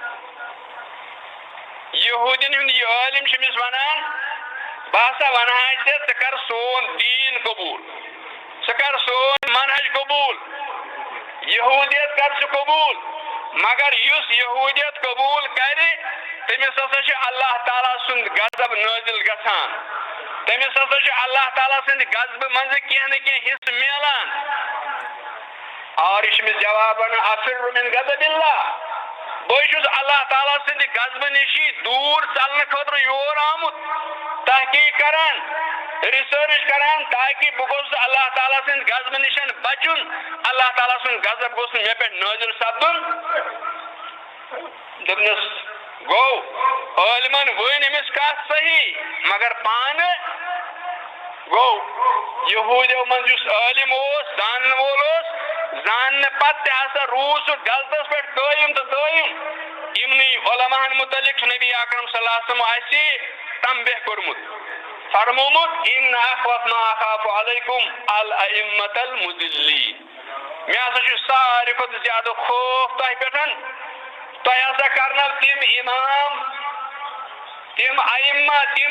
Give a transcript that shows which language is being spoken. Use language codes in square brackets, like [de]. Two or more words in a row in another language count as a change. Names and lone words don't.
[ks] یہودین ہند یہ عالم چھمس ونان بہ ہسا ونہا ژے ژٕ کر سون دین قبول, ژٕ کر سون منہج قبول, یہودیت کر ژٕ قبول. مگر یس یہودیت قبول کرِ تمس ہسا اللہ تعالیٰ سند غضب نازل گژھان, تمس ہسا اللہ تعالیٰ سند غضب منز کینہ نہ کینہ حصہ ملان. اور یہ جواب [ar] افر من غضب اللہ, [ks] بہت اللہ تعالیٰ سند غضب نشی دور ژلنہ خاطر یور آمت تحقیق کران ریسرچ کران تاکہ بہ گوس اللہ تعالیٰ سند غضب نشن بچن, اللہ تعالیٰ سند غضب گوس مے پہ نازل سپدن. دپنس گو عالمن ون امس کت صحیح مگر پان گو یہودیو من جس عالم زان وول زان پتہ ہسا روز سہ غلطس پہ قائم تو دائم. یمنی علماء متعلق نبی اکرم [ar] صلی اللہ علیہ وسلم [ks] آسی تنبیہ کورمت فرمومت [ar] ان اخوف ما اخاف علیکم الائمۃ المضلین [ks] میں ہسا ساروی کھۄتہٕ زیادٕ خوف تۄہہِ پٮ۪ٹھ تۄہہِ ہسا کرنو تِم امام تِم ائمہ تِم